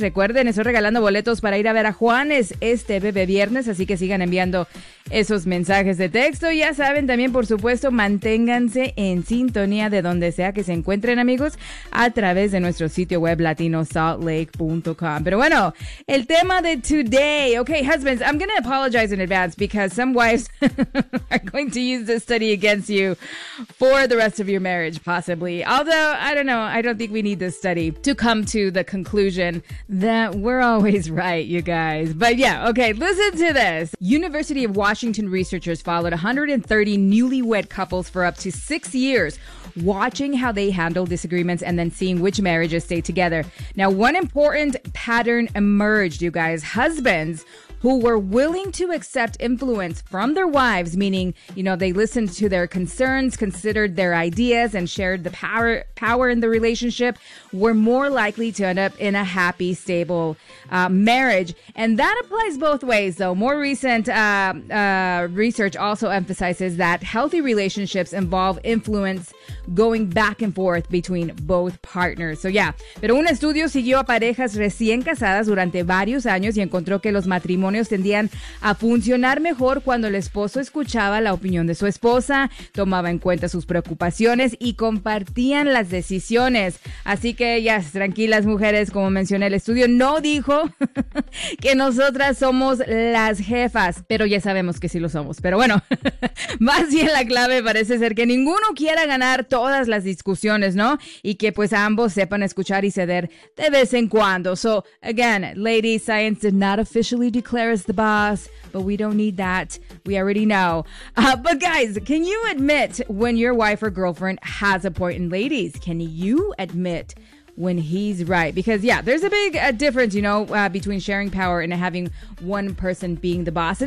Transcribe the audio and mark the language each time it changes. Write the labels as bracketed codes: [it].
[es] Recuerden, estoy regalando boletos para ir a ver a Juanes este bebé viernes. Así que sigan enviando esos mensajes de texto. Y ya saben, también, por supuesto, manténganse en sintonía de donde sea que se encuentren, amigos, a través de nuestro sitio web, latinosaltlake.com. Pero bueno, el tema de [en] today. Okay, husbands, I'm going to apologize in advance because some wives are going to use this study against you for the rest of your marriage, possibly. Although, I don't know, I don't think we need this study to come to the conclusion that we're always right, you guys. But yeah, okay, listen to this. University of Washington researchers followed 130 newlywed couples for up to 6 years, watching how they handle disagreements and then seeing which marriages stay together. Now, one important pattern emerged, you guys. Husbands who were willing to accept influence from their wives, meaning, you know, they listened to their concerns, considered their ideas, and shared the power in the relationship, were more likely to end up in a happy, stable marriage. And that applies both ways, though. More recent research also emphasizes that healthy relationships involve influence going back and forth between both partners. So, yeah. [es] Pero un estudio siguió a parejas recién casadas durante varios años y encontró que los matrimonios tendían a funcionar mejor cuando el esposo escuchaba la opinión de su esposa, tomaba en cuenta sus preocupaciones y compartían las decisiones. Así que ellas, tranquilas mujeres, como mencioné, el estudio no dijo que nosotras somos las jefas, pero ya sabemos que sí lo somos. Pero bueno, más bien la clave parece ser que ninguno quiera ganar todas las discusiones, ¿no? Y que pues ambos sepan escuchar y ceder de vez en cuando. [en] So, again, ladies, science did not officially declare Claire is the boss, but we don't need that. We already know. But guys, can you admit when your wife or girlfriend has a point? And ladies, can you admit when he's right? Because yeah, there's a big difference, you know, between sharing power and having one person being the boss.